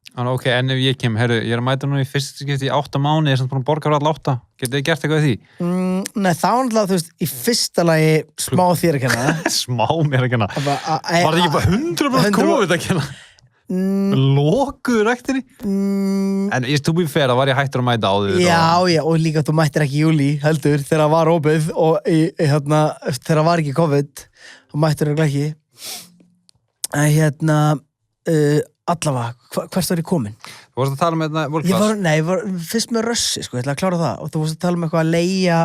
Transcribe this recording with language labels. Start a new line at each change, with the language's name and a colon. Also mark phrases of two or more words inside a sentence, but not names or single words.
Icelandic: Ok, en ef ég kem, heyrðu, ég er að mæta núna í fyrst skipti í 8 mánuði, ég er samt búin að borga fyrir all 8. Getið þið gert eitthvað í því? Nei, þá er náttúrulega, þú veist, í fyrsta lagi smá þér að kenna. Smá mér að kenna. Var það ekki bara 100% COVID að kenna? Lokuðu ræktinni? En
English: to be fair,
Icelandic: það var ég hættur að mæta á því. Já, og líka þú mættir ekki í júlí, heldur, þegar það var opið og þegar það var ekki COVID, þá mættir það ekki. En allavega, hvert var ég komin? Þú varst að tala með þetta workclass? Ég var fyrst með rössi, sko, ég ætla að klára það og þú varst að tala um eitthvað að leigja.